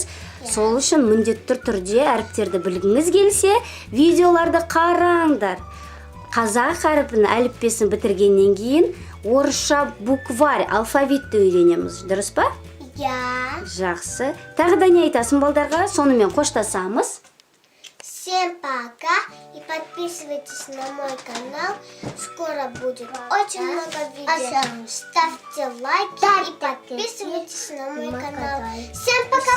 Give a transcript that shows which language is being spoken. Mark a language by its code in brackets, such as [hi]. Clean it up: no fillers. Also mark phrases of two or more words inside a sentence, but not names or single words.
[kk] Сол үшін міндетті түрде әріптерді білгіңіз келсе, видеоларды қараңдар. Қазақ әріпін әліппесін бітіргеннен кейін орысша букварь, алфавитті үйренеміз. Дұрыс па? Я. Жақсы. Тағы да не айтасың балдарға? Сонымен қоштасамыз. [ru] Всем пока и подписывайтесь на мой канал. Скоро будет очень много видео. Ставьте лайки и подписывайтесь на мой канал. Всем